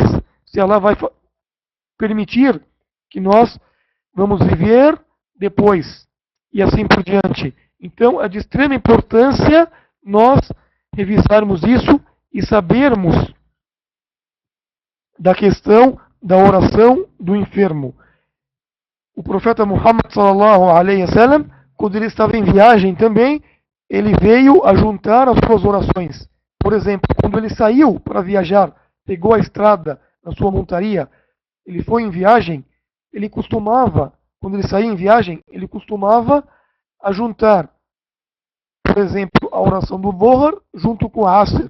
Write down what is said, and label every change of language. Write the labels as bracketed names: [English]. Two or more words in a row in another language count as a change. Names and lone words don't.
[Portuguese] Se ela vai permitir que nós vamos viver depois e assim por diante. Então, é de extrema importância nós revisarmos isso e sabermos da questão da oração do enfermo. O profeta Muhammad [Arabic] صلى الله عليه وسلم, [Portuguese] quando ele estava em viagem também, ele veio a juntar as suas orações. Por exemplo, quando ele saiu para viajar, pegou a estrada na sua montaria, ele foi em viagem, ele costumava, quando ele saía em viagem, ele costumava a juntar, por exemplo, a oração do Dhuhr junto com a Asr.